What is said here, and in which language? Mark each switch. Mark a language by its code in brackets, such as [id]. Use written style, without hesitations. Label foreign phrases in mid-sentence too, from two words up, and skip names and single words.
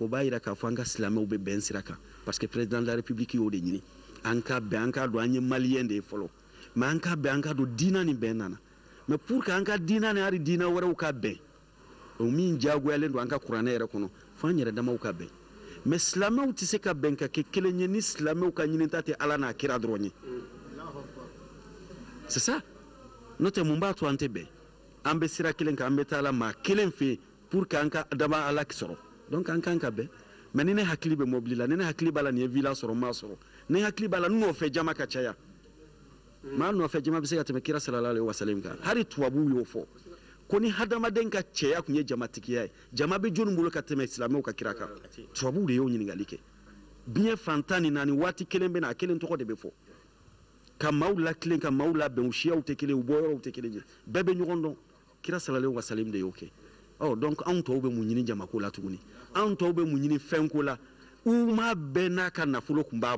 [bm] b'a yira k'a fɔ an ka silamɛw bɛ bɛn sira kan parce que [fr] président de la république [bm] y'o de ɲini an ka bɛn an k'a dɔn an ye maliyɛn de ye fɔlɔ mais an ka bɛn an k'a dɔn diina ni bɛn nana [fr] mais pour que [bm] an ka diina ni hali diina wɛrɛw ka bɛn o min diyagoyalen don an ka kuranɛ yɛrɛ kɔnɔ fo an yɛrɛ damaw ka bɛn mais silamɛw tɛ se ka bɛn ka kɛ kelen ye ni silamɛw ka ɲinita tɛ ala n'a kira dɔrɔn ye [fr] c'est ça [bm] n'o tɛ mun b'a to an tɛ bɛn an bɛ sira kelen kan an bɛ taa la maa kelen fɛ yen [fr] pour que [bm] an ka dama ala sɔrɔ donc an kan ka bɛn mais ni ne hakili bɛ mobili la ni ne hakili b'a la nin ye villa sɔrɔ n m'a sɔrɔ ni hakili b'a la n nɔfɛ jama ka caya maa nɔfɛ jama bɛ se ka tɛmɛ kira [ar] صلى الله عليه وسلم [bm] kan hali tubabuw y'o fɔ ko ni hadamaden ka cɛya tun ye jamatigiya ye jama bɛ jɔnni bolo ka tɛmɛ silamɛw ka kira kan tubabuw de y'o ɲininkali kɛ diɲɛ fantan ni naani waati kelen bɛ na a kelen tɔgɔ de bɛ fɔ ka maaw latilen ka maaw labɛn u siyaw tɛ kelen u bɔyɔrɔw tɛ kelen ye bɛɛ bɛ ɲɔgɔn dɔn kira [ar] صلى الله عليه وسلم [bm] de y'o kɛ donc anw tɔw bɛ mun ɲini jamako la tuguni anw tɔw bɛ mun ɲini fɛnko la u ma bɛɛ n'a ka nafolo tun b'a